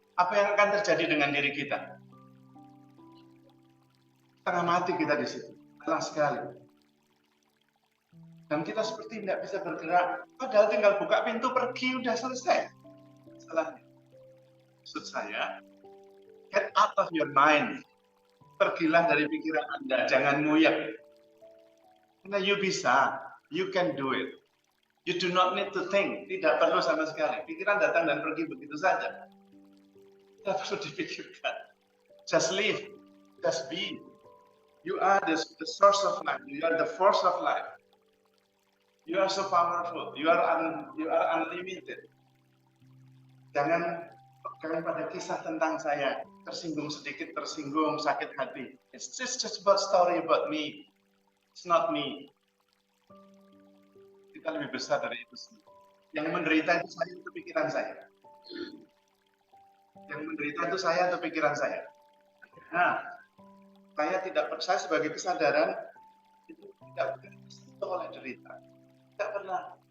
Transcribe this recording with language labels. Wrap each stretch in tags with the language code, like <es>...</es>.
<id>Apa yang akan terjadi dengan diri kita? Setengah mati kita di situ. Lelah sekali. Dan kita seperti tidak bisa bergerak. Padahal tinggal buka pintu pergi, udah selesai. Salahnya. Maksud saya,</id> <en>get out of your mind.</en> <id>Pergilah dari pikiran Anda, jangan nguyek. Karena you bisa,</id> <en>you can do it. You do not need to think,</en> <id>tidak perlu sama sekali. Pikiran datang dan pergi begitu saja. Tidak perlu dipikirkan.</id> <en>Just live, just be. You are the source of life. You are the force of life. You are so powerful. You are unlimited.</en> <id>Jangan pada kisah tentang saya, tersinggung sedikit, tersinggung, sakit hati.</id> <en>It's just about story about me. It's not me.</en> <id>Kita lebih besar dari itu semua. Yang menderita itu saya, itu pikiran saya. Yang menderita itu saya, itu pikiran saya. Nah, saya tidak percaya sebagai kesadaran itu tidak pernah tersentuh oleh derita. Tidak pernah.</id>